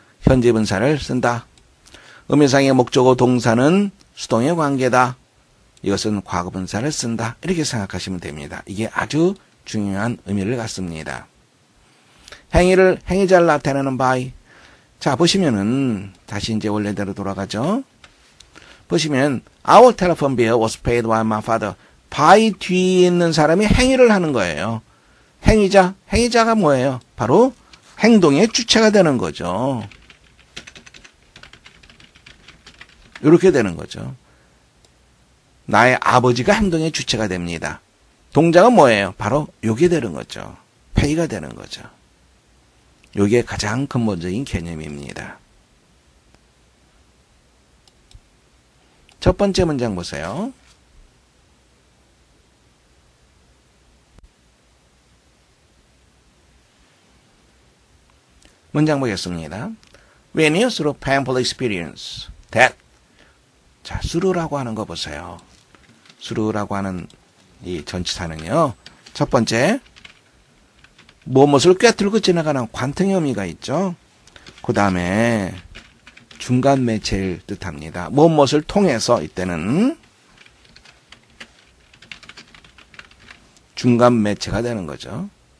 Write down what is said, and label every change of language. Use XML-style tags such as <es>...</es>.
<ko>현재 분사를 쓴다. 의미상의 목적어 동사는 수동의 관계다. 이것은 과거 분사를 쓴다. 이렇게 생각하시면 됩니다. 이게 아주 중요한 의미를 갖습니다. 행위자를 나타내는 by. 자, 보시면은 다시 이제 원래대로 돌아가죠.</ko> <en>보시면 our telephone bill was paid by my father.</en> <ko>by 뒤에 있는 사람이 행위를 하는 거예요. 행위자가 뭐예요? 바로 행동의 주체가 되는 거죠. 이렇게 되는 거죠. 나의 아버지가 행동의 주체가 됩니다. 동작은 뭐예요? 바로 요게 되는 거죠. pay가 되는 거죠. 요게 가장 근본적인 개념입니다. 첫 번째 문장 보세요. 문장 보겠습니다.</ko> <en>We knew through painful experience that.</en> <ko>자, through라고 하는 거 보세요. through라고 하는 이 전치사는요. 첫 번째, 무엇을 꿰뚫고 지나가는 관통의 의미가 있죠. 그 다음에 중간 매체를 뜻합니다. 무엇을 통해서 이때는 중간 매체가 되는 거죠.</ko>